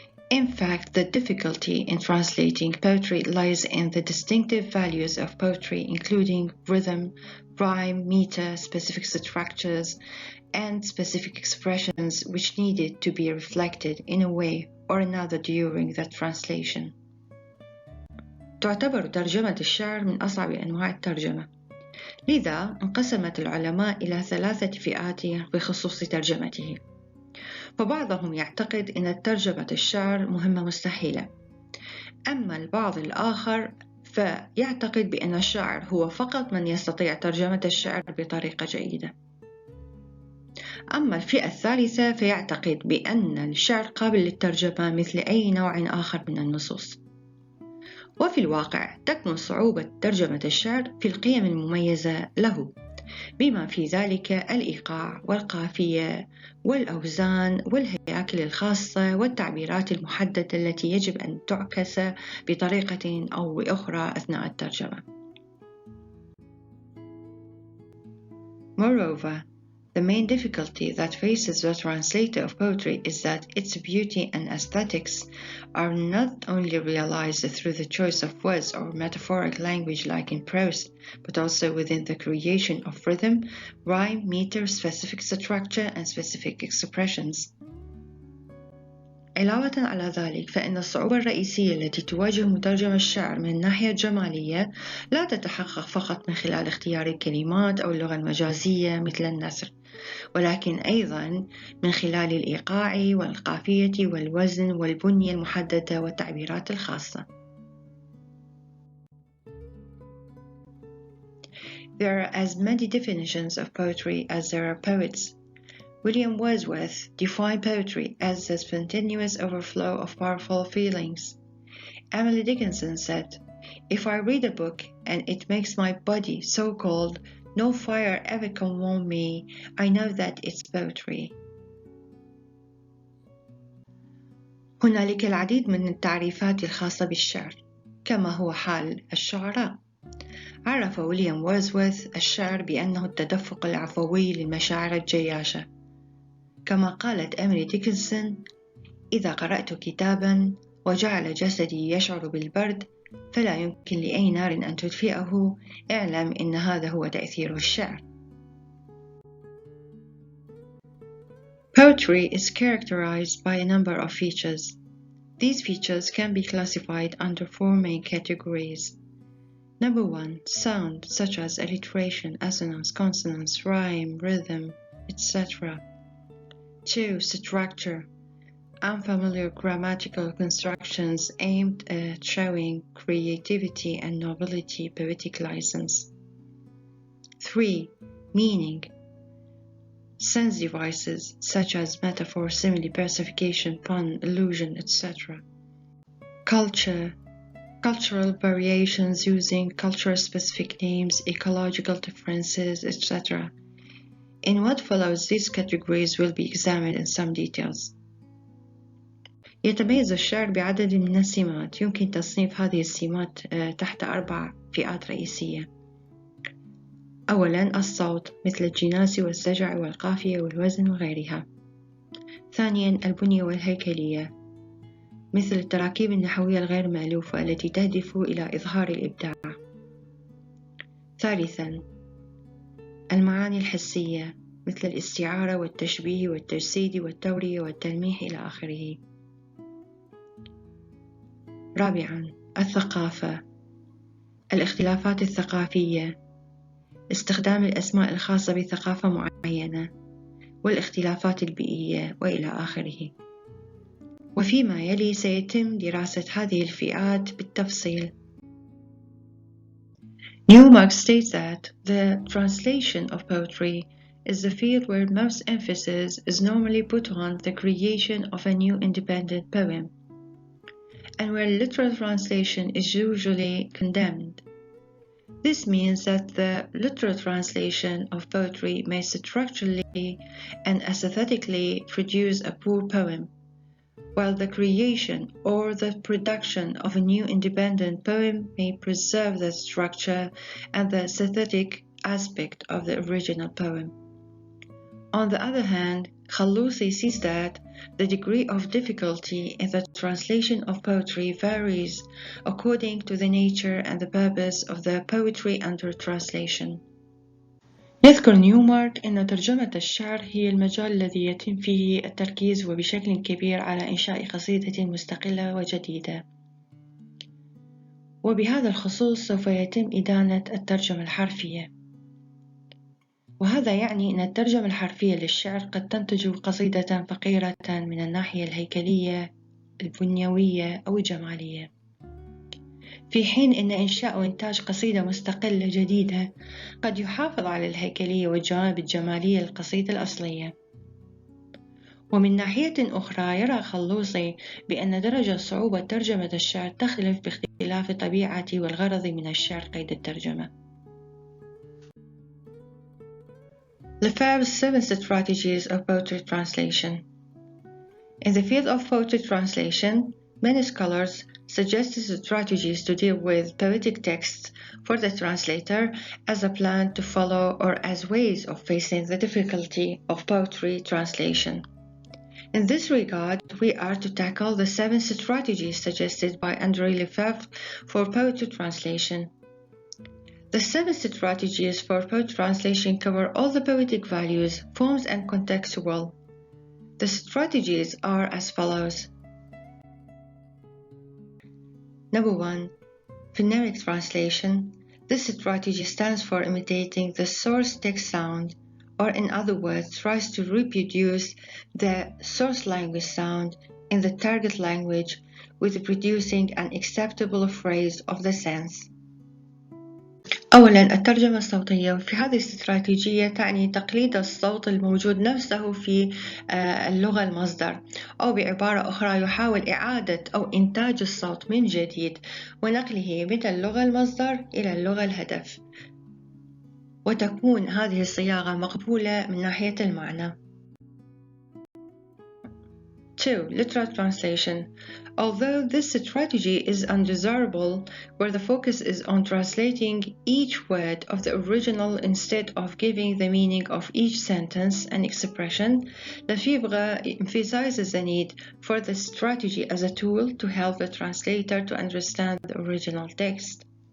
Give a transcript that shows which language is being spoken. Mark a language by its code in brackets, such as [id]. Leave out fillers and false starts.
[en] In fact, the difficulty in translating poetry lies in the distinctive values of poetry, including rhythm, rhyme, meter, specific structures, and specific expressions which needed to be reflected in a way or another during the translation. [ar] تعتبر ترجمة الشعر من أصعب أنواع الترجمة. لذا انقسمت العلماء إلى 3 فئات بخصوص ترجمته. فبعضهم يعتقد أن ترجمة الشعر مهمة مستحيلة، أما البعض الآخر فيعتقد بأن الشاعر هو فقط من يستطيع ترجمة الشعر بطريقة جيدة. أما الفئة الثالثة فيعتقد بأن الشعر قابل للترجمة مثل أي نوع آخر من النصوص. وفي الواقع تكمن صعوبة ترجمة الشعر في القيم المميزة له، بما في ذلك الإيقاع والقافية والأوزان والهياكل الخاصة والتعبيرات المحددة التي يجب أن تعكس بطريقة أو بأخرى أثناء الترجمة. [en] Moreover, the main difficulty that faces the translator of poetry is that its beauty and aesthetics are not only realized through the choice of words or metaphoric language like in prose, but also within the creation of rhythm, rhyme, meter, specific structure, and specific expressions. [ar] علاوة على ذلك، فإن الصعوبة الرئيسية التي تواجه مترجم الشعر من الناحية الجمالية لا تتحقق فقط من خلال اختيار الكلمات أو اللغة المجازية مثل النثر، ولكن أيضاً من خلال الإيقاع والقافية والوزن والبنية المحددة والتعبيرات الخاصة. [en] There are as many definitions of poetry as there are poets. William Wordsworth defined poetry as the spontaneous overflow of powerful feelings. Emily Dickinson said, "If I read a book and it makes my body so cold, no fire ever can warm me, I know that it's poetry." [ar] هنالك العديد من التعريفات الخاصة بالشعر، كما هو حال الشعراء. عرف ويليام وورdsworth الشعر بأنه التدفق العفوي للمشاعر الجياشة. كما قالت إيميلي ديكنسون: إذا قرأت كتاباً وجعل جسدي يشعر بالبرد فلا يمكن لأي نار أن تدفئه، اعلم إن هذا هو تأثير الشعر. [en] Poetry is characterized by a number of features. These features can be classified under 4 main categories. Number 1, sound, such as alliteration, assonance, consonance, rhyme, rhythm, etc. 2, structure, unfamiliar grammatical constructions aimed at showing creativity and novelty, poetic license. 3, meaning, sense devices such as metaphor, simile, personification, pun, allusion, etc. Culture, cultural variations using culture-specific names, ecological differences, etc. In what follows, these categories will be examined in some details. [ar] يتميز الشعر بعدد من السمات، يمكن تصنيف هذه السمات تحت 4 فئات رئيسية. أولاً، الصوت مثل الجناس والسجع والقافية والوزن وغيرها. ثانياً، البنية والهيكلية مثل التراكيب النحوية الغير مألوفة التي تهدف إلى إظهار الإبداع. ثالثاً، المعاني الحسية مثل الاستعارة والتشبيه والتجسيد والتورية والتلميح إلى آخره. رابعاً، الثقافة، الاختلافات الثقافية، استخدام الأسماء الخاصة بثقافة معينة، والاختلافات البيئية وإلى آخره. وفيما يلي سيتم دراسة هذه الفئات بالتفصيل. [en] Newmark states that the translation of poetry is the field where most emphasis is normally put on the creation of a new independent poem. and where literal translation is usually condemned. This means that the literal translation of poetry may structurally and aesthetically produce a poor poem, while the creation or the production of a new independent poem may preserve the structure and the aesthetic aspect of the original poem. On the other hand, Khallousi sees that the degree of difficulty in the translation of poetry varies according to the nature and the purpose of the poetry under translation. [ar] يذكر نيومارك أن ترجمة الشعر هي المجال الذي يتم فيه التركيز وبشكل كبير على إنشاء قصيدة مستقلة وجديدة. وبهذا الخصوص سوف يتم إدانة الترجمة الحرفية. وهذا يعني أن الترجمة الحرفية للشعر قد تنتج قصيدة فقيرة من الناحية الهيكلية، البنيوية أو الجمالية، في حين أن إنشاء وإنتاج قصيدة مستقلة جديدة قد يحافظ على الهيكلية والجوانب الجمالية للقصيدة الأصلية. ومن ناحية أخرى يرى خلوصي بأن درجة صعوبة ترجمة الشعر تختلف باختلاف الطبيعة والغرض من الشعر قيد الترجمة. [en] Lefebvre's 7 strategies of poetry translation. In the field of poetry translation, many scholars suggest strategies to deal with poetic texts for the translator as a plan to follow or as ways of facing the difficulty of poetry translation. In this regard, we are to tackle the 7 strategies suggested by André Lefebvre for poetry translation. The 7 strategies for poetry translation cover all the poetic values, forms, and contextual. The strategies are as follows. Number 1. Phonemic translation. This strategy stands for imitating the source text sound, or in other words, tries to reproduce the source language sound in the target language with producing an acceptable phrase of the sense. [ar] أولاً الترجمة الصوتية، وفي هذه الاستراتيجية تعني تقليد الصوت الموجود نفسه في اللغة المصدر، أو بعبارة أخرى يحاول إعادة أو إنتاج الصوت من جديد ونقله من اللغة المصدر إلى اللغة الهدف، وتكون هذه الصياغة مقبولة من ناحية المعنى. [en] 2. Literal translation. Although this strategy is undesirable, where the focus is on translating each word of the original instead of giving the meaning of each sentence and expression, Lefévre emphasizes the need for the strategy as a tool to help the translator to understand the original text.